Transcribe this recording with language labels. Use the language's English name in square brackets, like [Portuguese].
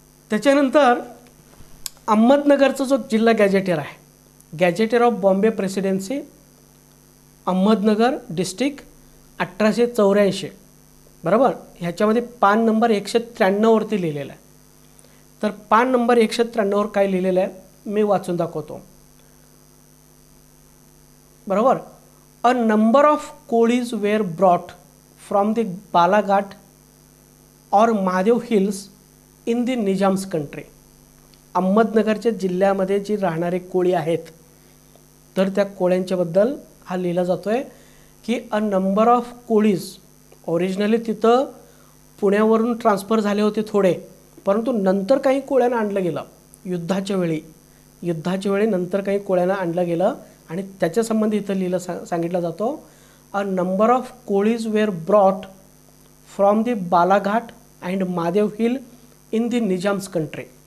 [Marathi] त्याच्यानंतर अहमदनगरचा जो जिल्हा गॅजेटियर आहे, gazetteer of Bombay presidency, Ahmednagar district 1884, बरोबर. ह्याच्यामध्ये पान नंबर 193वरती लिहिलेलं आहे. तर पान नंबर 193वर काय लिहिलेलं आहे मी वाचून दाखवतो, बरोबर. [English] A number of Kolis were brought from the Balaghat और Mahadev hills in the Nizam's country. [Marathi] अहमदनगरच्या जिल्ह्यामध्ये जी राहणारे कोळी आहेत, तर त्या कोळ्यांच्याबद्दल हा लिहिला जातो आहे की [English] a number of Kolis, [Marathi] ओरिजिनली तिथं पुण्यावरून ट्रान्सफर झाले होते थोडे, परंतु नंतर काही कोळ्यांना आणलं गेलं युद्धाच्या वेळी नंतर काही कोळ्यांना आणलं गेलं आणि त्याच्यासंबंधी इथं सांगितलं जातो [English] A number of Kolis were brought from the Balaghat and Mahadev hill in the Nizam's country.